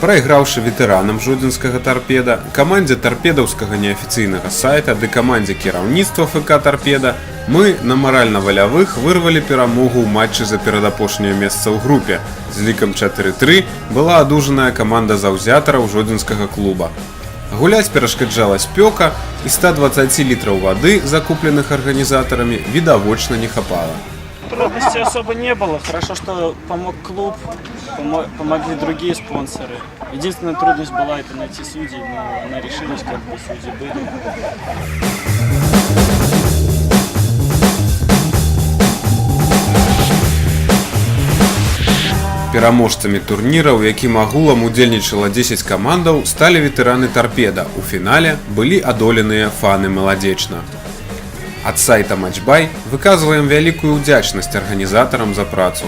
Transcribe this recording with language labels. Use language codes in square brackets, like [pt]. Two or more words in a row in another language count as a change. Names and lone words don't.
[be] Прайграўшы ветэранам жодзінскага тарпеда, камандзе тарпедаўскага неафіцыйнага сайта ды камандзе кіраўніцтва ФК «Тарпеда» мы на маральна-валявых вырвалі перамогу ў матчы за перадапошняе месца ў групе. З лікам 4-3 была адужаная каманда заўзятараў жодзінскага клуба. Гуляць перашкаджала спёка, і 120 літраў вады, закупленых арганізатарамі, відавочна не хапала. [ru] Трудностей особо не было. Хорошо, что помог клуб, помогли другие спонсоры. Единственная трудность была это найти судей, но она решилась, как бы судьи были. [be] Пераможцамі турніра, у якім агулам удзельнічала 10 камандаў, сталі ветэраны «Тарпеда». У фінале былі адоленыя фаны «Маладзечна». Ад сайта «Матчбай» выказваем вялікую ўдзячнасць арганізатарам за працу.